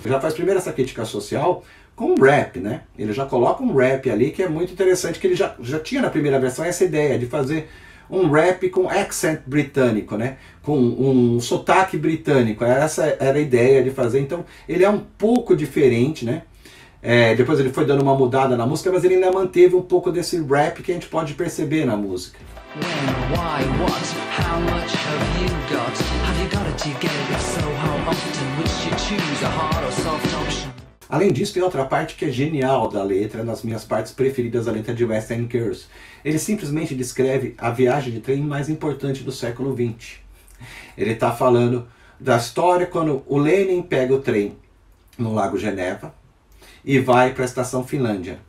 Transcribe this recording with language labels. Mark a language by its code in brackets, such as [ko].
[pt] Já faz primeiro essa crítica social com um rap, né? Ele já coloca um rap ali que é muito interessante, que ele já tinha na primeira versão essa ideia de fazer um rap com accent britânico, né? Com um sotaque britânico. Essa era a ideia de fazer. Então ele é um pouco diferente, né? Depois ele foi dando uma mudada na música, mas ele ainda manteve um pouco desse rap que a gente pode perceber na música. [en] When, why, what, how much have you got? Have you got it together? So how often which you choose, a hard or soft option? [pt] Além disso, tem outra parte que é genial da letra, nas minhas partes preferidas da letra de West End Girls. Ele simplesmente descreve a viagem de trem mais importante do século XX. Ele está falando da história quando o Lenin pega o trem no Lago Geneva e vai para a estação Finlândia.